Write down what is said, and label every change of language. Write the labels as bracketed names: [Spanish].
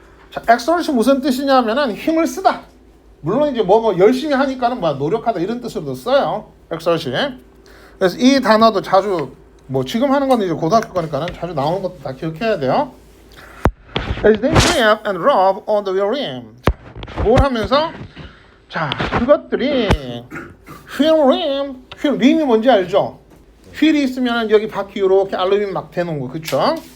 [Korean] 자, exert이 무슨 뜻이냐면은 힘을 쓰다. 물론 이제 뭐 열심히 하니까는 뭐 노력하다 이런 뜻으로도 써요. exert이. 그래서 이 단어도 자주 뭐 지금 하는 건 이제 고등학교 거니까는 자주 나오는 것도 다 기억해야 돼요. [English] As they grab and rub on the wheel rim. [Korean] 뭘 하면서? 자, 그것들이 wheel rim, wheel rim이 뭔지 알죠? 휠이 있으면 여기 바퀴 이렇게 알루미늄 막 대놓은 거, 그쵸?